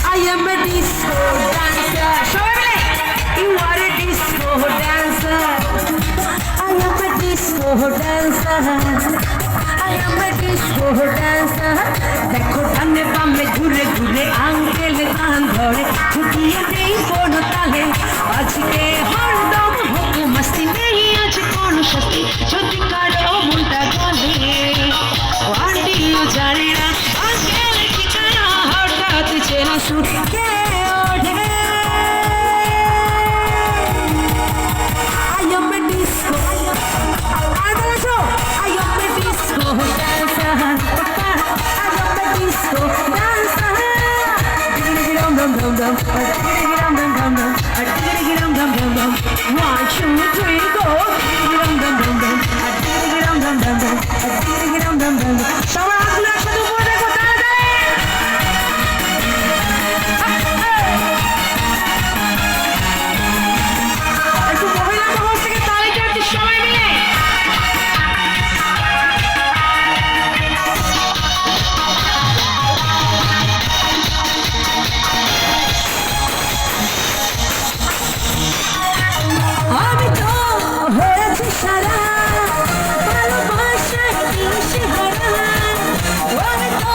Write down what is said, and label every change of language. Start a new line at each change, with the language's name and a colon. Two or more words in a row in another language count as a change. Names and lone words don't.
English: am a disco dancer.
Bangla: সবাই মিলে,
English: you are a disco dancer. I am a disco dancer. I am a disco dancer.
Bangla: দেখো ডানে বামে ঘুরে ঘুরে আঙ্কেল গান ধরে ছুটিয়ে নেই কোনো তালে আজকে হরদম হোক মস্তি নেই আজ কোনো শাস্তি যদি কারো মনটা গলে আন্টিও জানে না আঙ্কেল ঠিকানা হঠাৎ চেনা সুখে ওঠে
English: I am a disco
Bangla: আর বলছো
English: I am a disco dancer disco dancer. Diggy dum dum dum dum. Diggy dum dum dum dum. Diggy dum dum dum dum. 1, 2, 3, go. Diggy dum dum dum dum. Diggy dum dum dum dum. Diggy dum dum dum dum.
Bangla: সবাই হাতগুলো একসাথে উপরে দেখো তাড়াতাড়ি। একটু মহিলা মহল থেকে তালিকা একটু সবাই মিলে। আমি তো হয়েছি সারা ভালোবাসার দিশেহারা আমি তো